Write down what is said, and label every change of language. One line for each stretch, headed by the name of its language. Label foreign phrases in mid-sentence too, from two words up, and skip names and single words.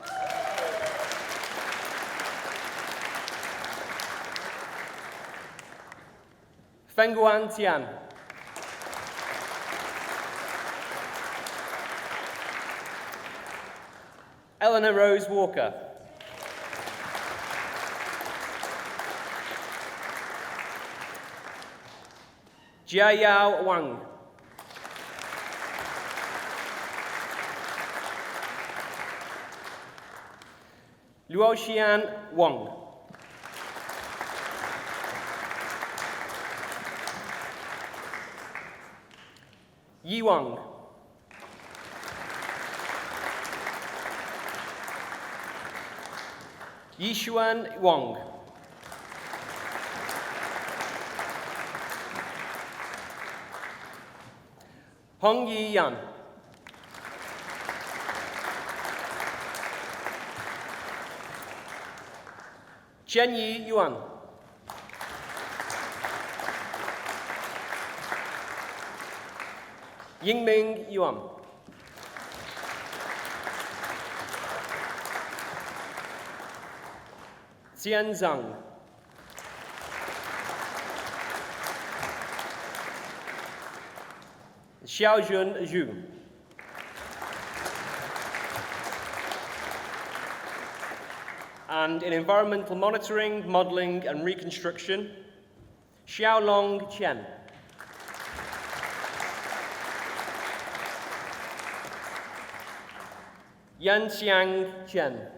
English: Fengguan Tian. Eleanor Rose Walker. Jia Yao Wang. Luoxian Wang. Yi Wang. Yishuan Wang. Hong Yi Yan. Chen Yi Yuan. Yingming Yuan. Xian Zhang. Xiaojun Zhu. And in environmental monitoring, modeling, and reconstruction, Xiaolong Chen. Yanxiang Chen.